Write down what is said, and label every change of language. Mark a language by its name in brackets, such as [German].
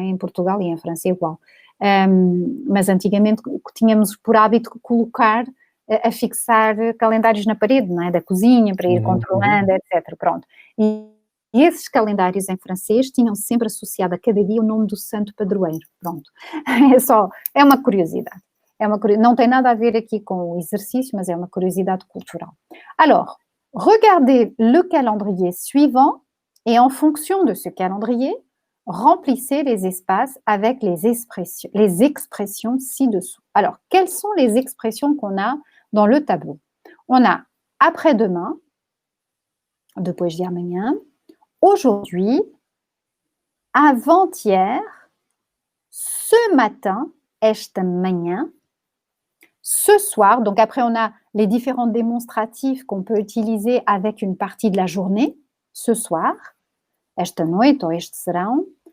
[Portuguese] Em Portugal e em França é igual. Mas antigamente tínhamos por hábito colocar, a fixar calendários na parede, não é? Da cozinha, para ir controlando, etc. Pronto. E esses calendários em francês tinham sempre associado a cada dia o nome do santo padroeiro. Pronto. É uma curiosidade. Não tem nada a ver aqui com o exercício, mas é uma curiosidade culturelle. [French] Alors, regardez le calendrier suivant et en fonction de ce calendrier, remplissez les espaces avec les expressions ci-dessous. Alors, quelles sont les expressions qu'on a dans le tableau? On a après-demain, [Portuguese] depois de amanhã, [French] aujourd'hui, avant-hier, ce matin, [Portuguese] esta manhã, [French] ce soir. Donc après, on a les différents démonstratifs qu'on peut utiliser avec une partie de la journée. Ce soir, [Portuguese] esta noite ou este serão.